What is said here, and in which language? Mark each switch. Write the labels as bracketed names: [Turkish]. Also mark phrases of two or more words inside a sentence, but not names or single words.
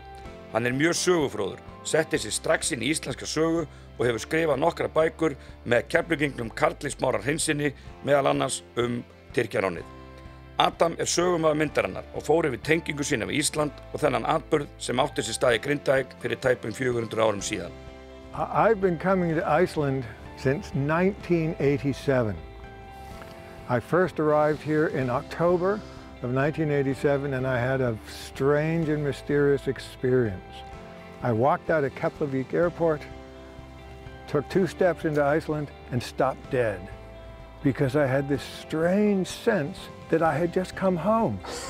[Icelandic] Hann er mjög sögufróður, setti sig strax inn í íslenska sögu og hefur skrifað nokkra bækur með Keflvíkingnum Karli Smára Hreinssyni, meðal annars Tyrkjaránið. Adam er sögumaður myndarinnar og fór yfir tengingu sína við Ísland og þennan atburð sem átti sér stað í Grindavík fyrir tæpum 400 árum síðan. [English] I've been coming to Iceland since 1987. I first arrived here in October of 1987 and I had a strange and mysterious experience. I walked out of Keflavik Airport, took 2 steps into Iceland and stopped dead because I had this strange sense that I had just come home.